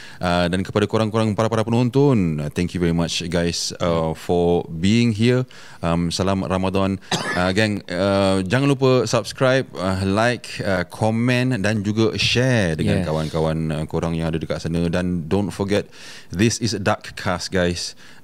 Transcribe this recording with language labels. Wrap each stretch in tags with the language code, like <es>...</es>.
<ms>Dan kepada korang-korang para penonton,</ms> <en>thank you very much guys for being here.</en> <ms>Salam Ramadan. Gang, jangan lupa subscribe, like, komen dan juga share dengan kawan-kawan korang yang ada dekat sana.</ms> <en>Dan don't forget, this is Dark Cast guys.</en>